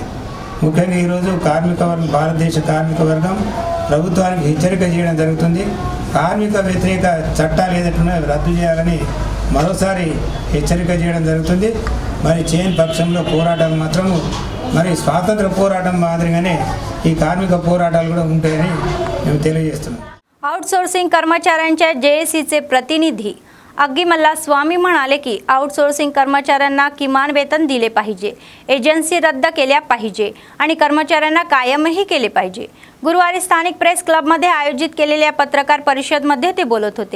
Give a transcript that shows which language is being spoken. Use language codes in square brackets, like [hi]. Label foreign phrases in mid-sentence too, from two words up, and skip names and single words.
[te] ముఖ్యంగా ఈరోజు కార్మిక వర్గం భారతదేశ కార్మిక వర్గం ప్రభుత్వానికి హెచ్చరిక చేయడం జరుగుతుంది। కార్మిక వ్యతిరేక చట్టాలు ఏదైతే ఉన్నాయో రద్దు చేయాలని మరోసారి హెచ్చరిక చేయడం జరుగుతుంది। మరి చేయని పక్షంలో పోరాటాలు మాత్రము మరి స్వాతంత్ర పోరాటం మాదిరిగానే ఈ కార్మిక పోరాటాలు కూడా ఉంటాయని మేము తెలియజేస్తున్నాం। [mr] आउटसोर्सिंग कर्मचाऱ्यांच्या JACचे प्रतिनिधी अग्गिमल्ला स्वामी म्हणाले की आउटसोर्सिंग कर्मचाऱ्यांना किमान वेतन दिले पाहिजे, एजन्सी रद्द केल्या पाहिजे आणि कर्मचाऱ्यांना कायमही केले पाहिजे। गुरुवारी स्थानिक प्रेस क्लबमध्ये आयोजित केलेल्या पत्रकार परिषदेमध्ये ते बोलत होते।